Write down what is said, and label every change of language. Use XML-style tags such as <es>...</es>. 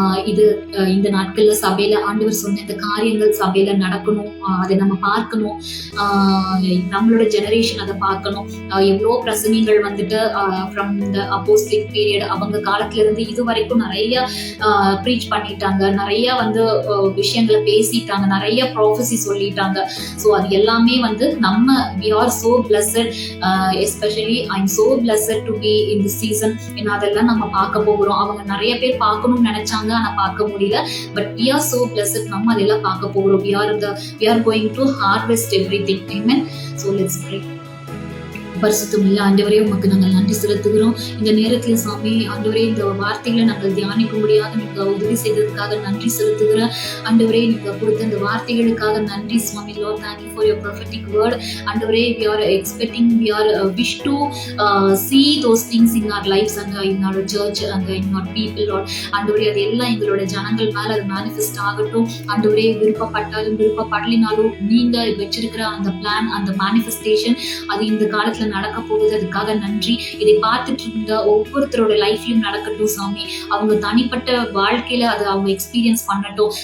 <ta>இது இந்த நாட்கள்ல சபையில ஆண்டவர் சொன்ன இந்த காரியங்கள் சபையில நடக்கணும், அதை நம்ம பார்க்கணும், நம்மளோட ஜெனரேஷன் அதை பார்க்கணும். எவ்வளோ பிரசங்கங்கள் வந்துட்டு</ta> <en>from the apostolic period,</en> <ta>அவங்க காலத்துல இருந்து இது வரைக்கும் நிறைய ப்ரீச் பண்ணிட்டாங்க, நிறைய வந்து விஷயங்களை பேசிட்டாங்க, நிறைய ப்ராஃபஸி சொல்லிட்டாங்க. ஸோ அது எல்லாமே வந்து நம்ம</ta> <en>we are so blessed, especially I'm so blessed to be in this season.</en> <ta>ஏன்னா அதெல்லாம் நம்ம பார்க்க போகிறோம். போகிறோம். அவங்க நிறைய பேர் பார்க்கணும்னு நினைச்சாங்க, ஆனா பார்க்க முடியல. But</ta> <en>we are so blessed.</en> <ta>நம்ம அதெல்லாம் பார்க்க போகிறோம்.</ta> <en>we are going to harvest everything. Amen. So let's pray.</en> <ta>பரிசுத்தமுள்ள ஆண்டவரே, உமக்கு நாங்கள் நன்றி செலுத்துகிறோம். இந்த நேரத்தில் சாமி ஆண்டவரே, இந்த வார்த்தைகளை நாங்கள் தியானிக்கும்படியாக நீங்க உதவி செய்ததற்காக நன்றி செலுத்துகிறேன். ஆண்டவரே, நீங்க கொடுத்த இந்த வார்த்தைகளுக்காக நன்றி சுவாமி.</ta> <en>Lord, thank you for your prophetic word. ஆண்டவரே, we are expecting, we are wish to see those things in our lives and in our church and in our people, Lord.</en> <ta>ஆண்டவரே, அது எல்லாம் எங்களோட ஜனங்கள் மேல அது மேனிஃபெஸ்ட் ஆகட்டும். ஆண்டவரே, விருப்பப்பட்டாலும் விருப்பப்படலினாலும் நீங்க வச்சிருக்கிற அந்த பிளான், அந்த மேனிஃபெஸ்டேஷன் அது இந்த காலத்துல நடக்க போகுது. அதுக்காக நன்றி. இதை பார்த்துட்டு இருந்த ஒவ்வொருத்தரோட லைஃப்லயும் நடக்கட்டும் சாமி. அவங்க தனிப்பட்ட வாழ்க்கையில அதை அவங்க எக்ஸ்பீரியன்ஸ் பண்ணட்டும்.</ta>